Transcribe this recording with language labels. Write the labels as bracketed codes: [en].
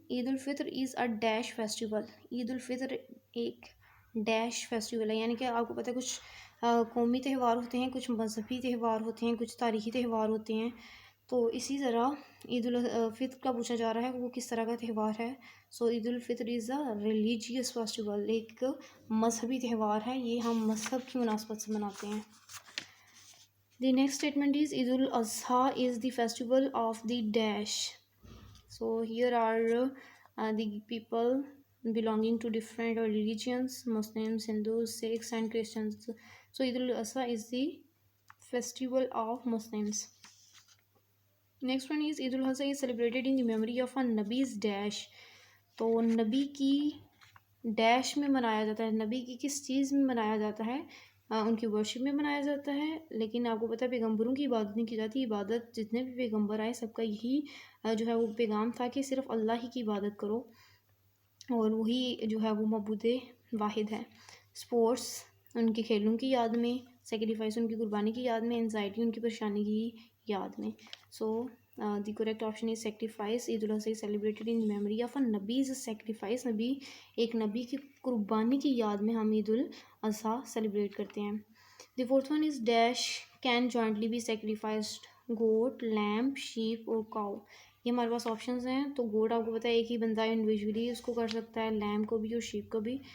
[en] Eid al-Fitr is a dash festival. [ur] عید الفطر ایک dash festival ہے، یعنی کہ آپ کو پتہ ہے کچھ قومی تہوار ہوتے ہیں، کچھ مذہبی تہوار ہوتے ہیں، کچھ تاریخی تہوار ہوتے ہیں. تو اسی طرح عید الفطر کا پوچھا جا رہا ہے وہ کس طرح کا تہوار ہے. [en] so Eid al-Fitr is a religious festival, [ur] ایک مذہبی تہوار ہے، یہ ہم مذہب کی مناسبت سے مناتے ہیں. [en] The next statement is Eid al-Adha is the festival of the dash. So here are the people belonging to different religions: Muslims, Hindus, Sikhs and Christians. So Eid al-Adha is the festival of Muslims. Next one is Eid al-Adha is celebrated in the memory of a Nabi's dash. [ur] تو نبی کی dash میں منایا جاتا ہے. نبی کی کس چیز میں منایا جاتا ہے؟ ان کی ورشپ میں منایا جاتا ہے. لیکن آپ کو پتہ ہے پیغمبروں کی عبادت نہیں کی جاتی. عبادت جتنے بھی پیغمبر آئے سب کا یہی جو ہے وہ پیغام تھا کہ صرف اللہ ہی کی عبادت کرو، اور وہی جو ہے وہ معبود واحد ہے. سپورٹس ان کے کھیلوں کی یاد میں، سیکریفائس ان کی قربانی کی یاد میں، انزائٹی ان کی پریشانی کی یاد میں. [en] So the correct option is sacrifice. Eid al-Adha celebrated in memory of a نبیز sacrifice. [ur] ایک نبی کی قربانی کی یاد میں ہم عید الاضحیٰ سیلیبریٹ کرتے ہیں. [en] The fourth one is dash can jointly be sacrificed. [ur] Got, lamp, shape اور کاؤ. یہ ہمارے پاس آپشنز ہیں. تو گوٹ آپ کو پتہ ہے ایک ہی بندہ انڈیویجولی اس کو کر سکتا ہے، لیمپ کو بھی اور شیپ کو بھی.